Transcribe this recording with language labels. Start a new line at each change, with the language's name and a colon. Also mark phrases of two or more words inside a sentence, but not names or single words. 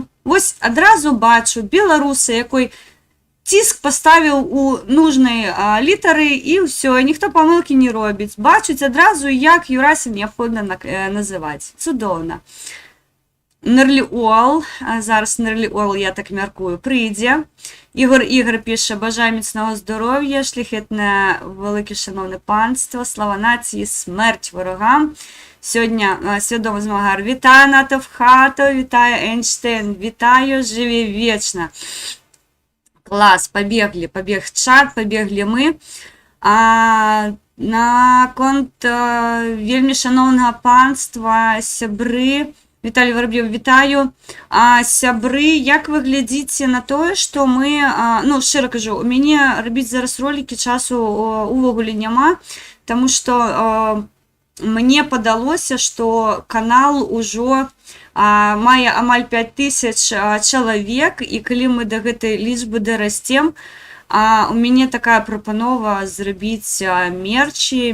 Belarusian: Вось адразу бачу беларуса, якой ціск паставіў у нужнай літары і ўсё, ніхто памылкі не робіць. Бачуць адразу, як Юрася неабходна называць. Цудоўна. Нерліол, зараз Нерліол, я так мяркую, прыйдзе. Ігор піша,
Ukrainian: бажаю міцного здоров'я, шляхетне велике шановне панство, слава нації, смерть ворогам. Сьогодні свідомий змагар. Вітаю, НАТО в хату, вітаю, Ейнштейн, вітаю, живі вічно. Клас, побіг чат, побігли ми.
Belarusian: На конт вельмі
Ukrainian: шановного панства,
Belarusian: сябры, Віталій Вороб'єв, вітаю. Сябры, як вы глядзіце на тое, што мы, ну, шчыра кажу, у мяне рабіць зараз ролікі часу увогуле няма, таму што мне падалося, што канал ужо мае амаль 5000 чалавек, і калі мы да гэтай лічбы дарасцем, у мяне такая прапанова зрабіць мерчі.